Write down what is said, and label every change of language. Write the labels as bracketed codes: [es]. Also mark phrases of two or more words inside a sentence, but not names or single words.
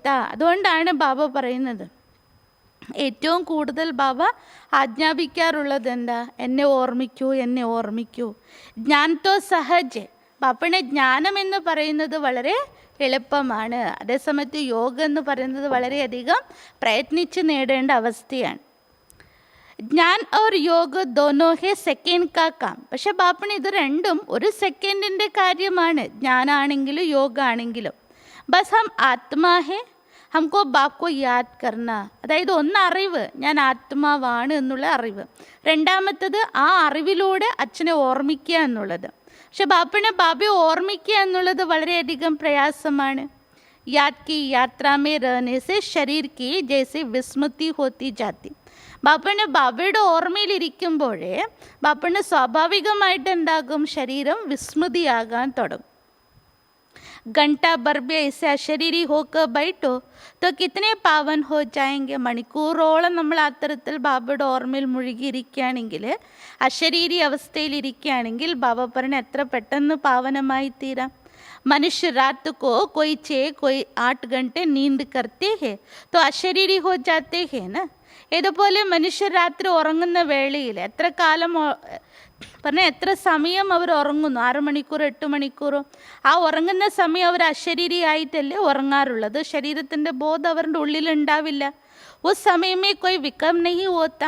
[ml] അതുകൊണ്ടാണ് ബാബ പറയുന്നത്, ഏറ്റവും കൂടുതൽ ബാബ ആജ്ഞാപിക്കാറുള്ളത് എന്താ? എന്നെ ഓർമ്മിക്കൂ, എന്നെ ഓർമ്മിക്കൂ. [hi] ज्ञान तो सहज. [ml] ബാപ്പയുടെ ജ്ഞാനം എന്ന് പറയുന്നത് വളരെ എളുപ്പമാണ്. അതേസമയത്ത് യോഗ എന്ന് പറയുന്നത് വളരെയധികം പ്രയത്നിച്ച് നേടേണ്ട അവസ്ഥയാണ്. [hi] ജ്ഞാൻ और योग दोनों है सेकंड का काम. [ml] പക്ഷെ ബാപ്പന് ഇത് രണ്ടും ഒരു സെക്കൻഡിൻ്റെ കാര്യമാണ്, ജ്ഞാനാണെങ്കിലും യോഗ ആണെങ്കിലും. [hi] बस हम आत्मा है, हमको बापको याद करना. [ml] അതായത് ഒന്ന് അറിവ്, ഞാൻ ആത്മാവാണ് എന്നുള്ള അറിവ്. രണ്ടാമത്തത് ആ അറിവിലൂടെ അച്ഛനെ ഓർമ്മിക്കുക എന്നുള്ളത്. പക്ഷെ ബാബയെ ഓർമ്മിക്കുക എന്നുള്ളത് വളരെയധികം പ്രയാസമാണ്. [hi] याद की यात्रामें रहने से शरीर की जैसे विस्मृति होती जाती. [ml] ബാബയുടെ ഓർമ്മയിലിരിക്കുമ്പോഴേ ബാപ്പന് സ്വാഭാവികമായിട്ട് എന്താകും? ശരീരം വിസ്മൃതിയാകാൻ തുടങ്ങും. [hi] घंटा भर भी ऐसे अशरीरी होकर बैठो तो कितने पावन हो जाएंगे. [ml] മണിക്കൂറോളം നമ്മൾ അത്തരത്തിൽ ബാബയുടെ ഓർമ്മയിൽ മുഴുകിയിരിക്കുകയാണെങ്കിൽ, അശരീരി അവസ്ഥയിലിരിക്കുകയാണെങ്കിൽ, ബാബ പറഞ്ഞ എത്ര പെട്ടെന്ന് പാവനമായി തീരാം. [hi] मनुष्य रात को कोई 6-8 घंटे नींद करते हैं तो अशरीरी हो जाते हैं ना. [ml] ഇതുപോലെ മനുഷ്യർ രാത്രി ഉറങ്ങുന്ന വേളയിൽ എത്ര കാലം പറഞ്ഞാൽ എത്ര സമയം അവർ ഉറങ്ങുന്നു? 6 മണിക്കൂർ 8 മണിക്കൂറും. ആ ഉറങ്ങുന്ന സമയം അവർ അശരീരിയായിട്ടല്ലേ ഉറങ്ങാറുള്ളത്. ശരീരത്തിൻ്റെ ബോധം അവരുടെ ഉള്ളിലുണ്ടാവില്ല. [hi] उस समयमें कोई विकर्म नहीं होता.